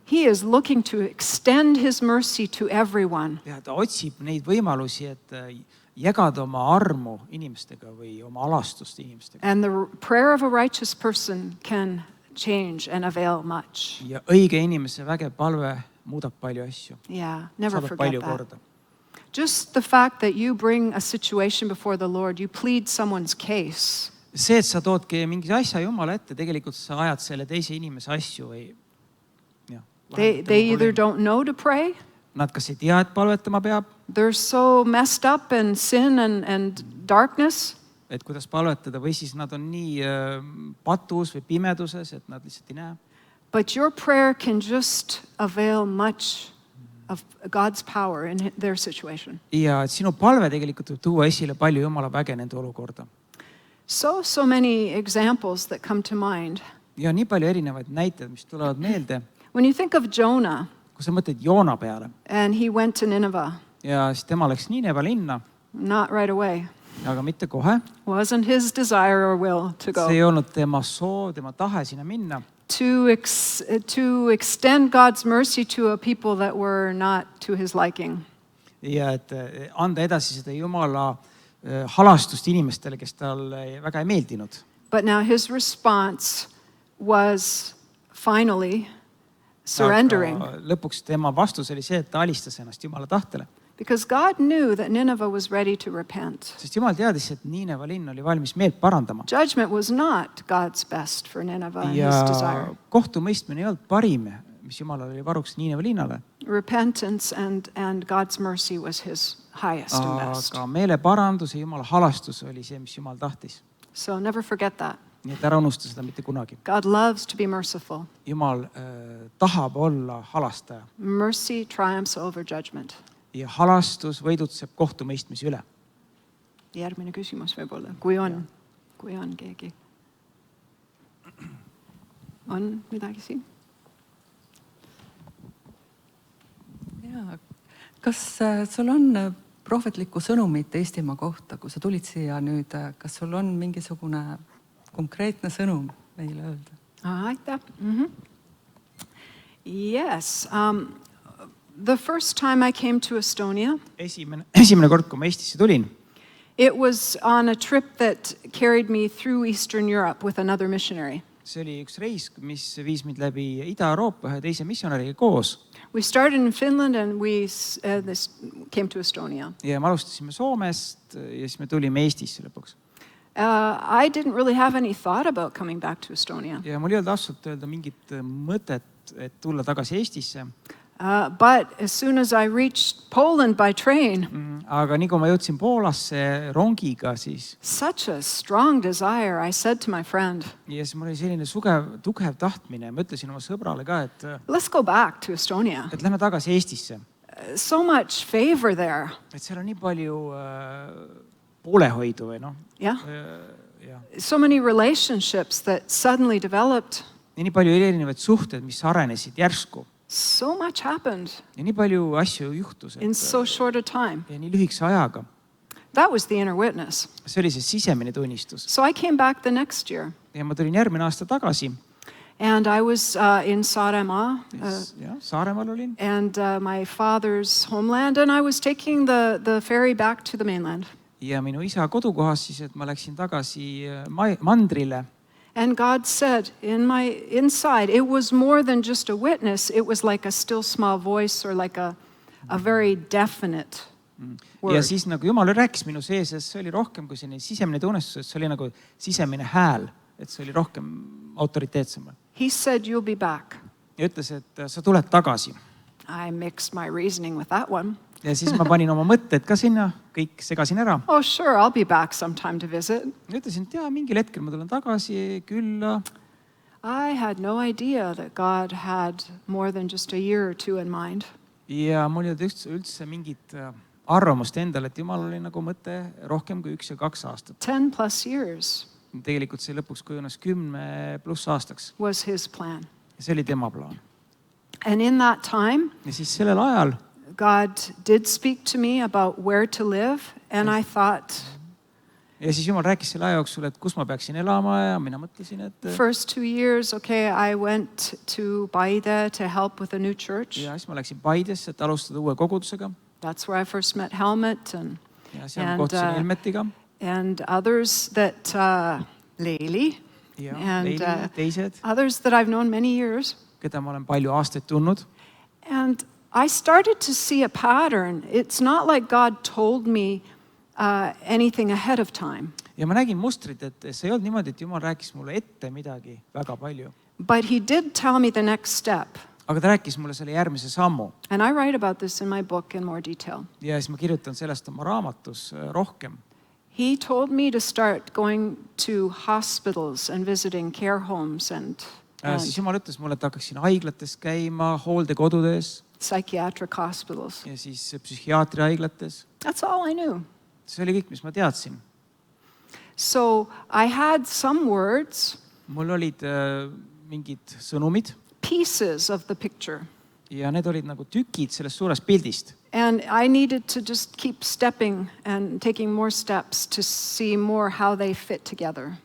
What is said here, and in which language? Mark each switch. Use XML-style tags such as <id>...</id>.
<en>He is looking to extend his mercy to everyone.</en> <et>Ja ta otsib neid võimalusi, et jagada oma armu inimestega või oma alastust inimestega.</et> <en>And the prayer of a righteous person can change and avail much.</en> <et>Ja õige inimese vägev palve muudab palju asju.</et> <en>Yeah, never</en> <et>Saadab</et> <en>forget</en> <et>palju</et> <en>that.</en> <et>korda.</et> <en>Just the fact that you bring a situation before the Lord, you plead someone's case.</en> <et>See, et sa toodki mingi asja Jumala ette, tegelikult sa ajad selle teise inimese asju või jah.</et> <en>They either don't know to pray,</en> <et>Nad kas ei tea, et palvetama peab,</et> <en>they're so messed up in sin and darkness,</en> <et>et kuidas palvetada, või siis nad on nii patus või pimeduses, et nad lihtsalt ei näe.</et> <en>but your prayer can just avail much of God's power in their situation.</en> <et>Ja et sinu palve tegelikult võib tuua esile palju Jumala väge nende olukorda.</et> <en>So many examples that come to mind.</en> <et>Ja nii palju erinevaid näiteid, mis tulevad meelde.</et> <en>When you think of Jonah</en> <et>Kui sa mõtled Joona peale</et> <en>and he went to Nineveh,</en> <et>ja siis tema läks Niineva linna,</et> <en>Not right away.</en> <et>aga mitte kohe.</et> <en>Wasn't his desire or will to go.</en> <et>See ei olnud tema soov, tema tahe sinna minna.</et> <en>To extend God's mercy to a people that were not to his liking.</en> <et>Ja et anda edasi seda Jumala halastust inimestele, kes talle väga ei meeldinud.</et> <en>But now his response was finally surrendering.</en> <et>Aga lõpuks tema vastus oli see, et ta alistas ennast Jumala tahtele.</et> <en>Because God knew that Nineveh was ready to repent.</en> <et>Sest Jumal teadis, et Niineva linn oli valmis meelt parandama.</et> <en>Judgment was not God's best for Nineveh and</en> <et>Ja</et> <en>his desire.</en> <et>kohtumõistmine ei olnud parim, mis Jumalal oli varuks Niineva linnale.</et> <en>Repentance and God's mercy was his highest and best.</en> <et>Aga meeleparandus ja Jumala halastus oli see, mis Jumal tahtis.</et> <en>So never forget that.</en> <et>Nii et ära unusta seda mitte kunagi.</et> <en>God loves to be merciful.</en> <et>Jumal tahab olla halastaja.</et> <en>Mercy triumphs over judgment.</en> <et>Ja halastus võidutseb kohtumõistmise üle. Järgmine küsimus võib-olla, kui on keegi. On midagi siin? Jaa, kas sul on prohvetlikku sõnumit Eestimaa kohta, kui sa tulid siia nüüd, kas sul on mingisugune konkreetne sõnum meile öelda? Aitäh.</et> <en>Yes. The first time I came to Estonia,</en> <et>Esimene kord, kui ma Eestisse tulin,</et> <en>it was on a trip that carried me through Eastern Europe with another missionary.</en> <et>see oli üks reis, mis viis mind läbi Ida-Euroopa ühe teise missionäriga koos.</et> <en>We started in Finland and we came to Estonia.</en> <et>Ja me alustasime Soomest ja siis me tulime Eestisse lõpuks.</et> <en>I didn't really have any thought about coming back to Estonia.</en> <et>Ja mul ei olnud ausalt öelda mingit mõtet, et tulla tagasi Eestisse.</et> <en>But as soon as I reached Poland by train,</en> <et>Aga nii kui ma jõudsin Poolasse rongiga, siis</et> <en>such a strong desire, I said to my friend,</en> <et>ja siis mul oli selline tugev tahtmine. Ma ütlesin oma sõbrale ka,</et> <en>let's go back to Estonia.</en> <et>et lähme tagasi Eestisse.</et> <en>So much favor there.</en> <et>Et seal on nii palju poolehoidu või noh.</et> <en>Yeah.</en> <et>Ja</et> <en>So many relationships that suddenly developed.</en> <et>nii palju erinevaid suhted, mis arenesid järsku.</et> <en>So much happened</en> <et>Ja nii palju asju juhtus.</et> <en>in so short a time.</en> <et>Ja nii lühikese ajaga.</et> <en>That was the inner witness.</en> <et>See oli see sisemine tunnistus.</et> <en>So I came back the next year.</en> <et>Ja ma tulin järgmine aasta tagasi.</et> <en>And I was in Saaremaa.</en> <et>Ja, Saaremaal olin.</et> <en>And my father's homeland. And I was taking the ferry back to the mainland.</en> <et>Ja minu isa kodukohas siis, et ma läksin tagasi mandrile.</et> <en>And God said in my inside, it was more than just a witness. It was like a still small voice or like a very definite word.</en> <et>Ja siis nagu Jumal rääkis minu sees, et see oli rohkem kui selline sisemine tunnistus, et see oli nagu sisemine hääl, et see oli rohkem autoriteetsem.</et> <en>He said, you'll be back.</en> <et>Ja ütles, et sa tuled tagasi.</et> <en>I mixed my reasoning with that one.</en> <et>Ja siis ma panin oma mõtted ka sinna, kõik segasin ära.</et> <en>Oh, sure, I'll be back sometime to visit.</en> <et>Ja ütlesin, et mingil hetkel ma tulen tagasi külla.</et> <en>I had no idea that God had more than just a year or two in mind.</en> <et>Ja mul ei olnud üldse mingit arvamust endale, et Jumal oli nagu mõte rohkem kui 1 ja 2 aastat.</et> <en>10+ years</en> <et>Tegelikult see lõpuks kujunes 10+ aastaks.</et> <en>was his plan.</en> <et>Ja see oli tema plaan.</et> <en>And in that time,</en> <et>Ja siis sellel ajal</et> <en>God did speak to me about where to live, and I thought,</en> <et>ja siis Jumal rääkis selle aja jooksul, et kus ma peaksin elama ja mina mõtlesin, et</et> <en>first 2 years, okay, I went to Paide to help with a new church.</en> <et>ja siis ma läksin Paidesse, et alustada uue kogudusega.</et> <en>That's where I first met Helmut</en> <et>Ja seal ma kohtusin Helmetiga</et> <en>and others that, Leili,</en> <et>ja</et> <en>and</en> <et>Leili, teised,</et> <en>others that I've known many years.</en> <et>keda ma olen palju aastaid tundnud.</et> <en>And I started to see a pattern. It's not like God told me anything ahead of time.</en> <et>Ja ma nägin mustrit, et see ei olnud niimoodi, et Jumal rääkis mulle ette midagi väga palju.</et> <en>But he did tell me the next step.</en> <et>Aga ta rääkis mulle selle järgmise sammu.</et> <en>And I write about this in my book in more detail.</en> <et>Ja siis ma kirjutan sellest oma raamatus rohkem.</et> <en>He told me to start going to hospitals and visiting care homes and</en> <et>Siis Jumal ütles mulle, et hakkaksin haiglates käima, hooldekodudes</et> <en>psychiatric hospitals.</en> <et>ja siis psühhiaatriahaiglates.</et> <en>That's all I knew.</en> <et>See oli kõik, mis ma teadsin.</et> <en>So I had some words,</en> <et>Mul olid mingid sõnumid,</et> <en>pieces of the picture.</en> <et>ja need olid nagu tükid sellest suurest pildist.</et> <en>And I needed to just keep stepping and taking more steps to see more how they fit together.</en>